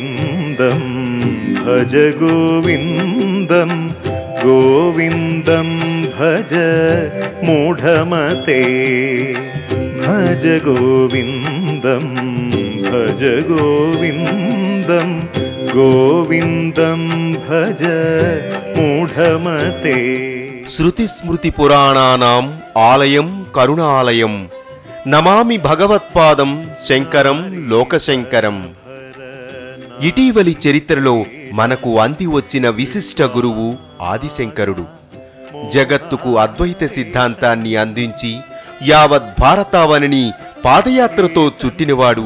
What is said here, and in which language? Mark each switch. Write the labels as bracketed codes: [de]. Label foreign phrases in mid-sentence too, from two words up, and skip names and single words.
[sa] गोविन्दं भज गोविन्दं गोविन्दं भज मूढमते भज गोविन्दं भज गोविन्दं गोविन्दं भज मूढमते। श्रुति स्मृति पुराणानां आलयं करुणालयं नमामि भगवत्पादं శంకరం లోకశంకరం। [te] ఇటీవలి చరిత్రలో మనకు అంది వచ్చిన విశిష్ట గురువు ఆదిశంకరుడు. జగత్తుకు అద్వైత సిద్ధాంతాన్ని అందించి యావత్ భారతావనిని పాదయాత్రతో చుట్టినవాడు.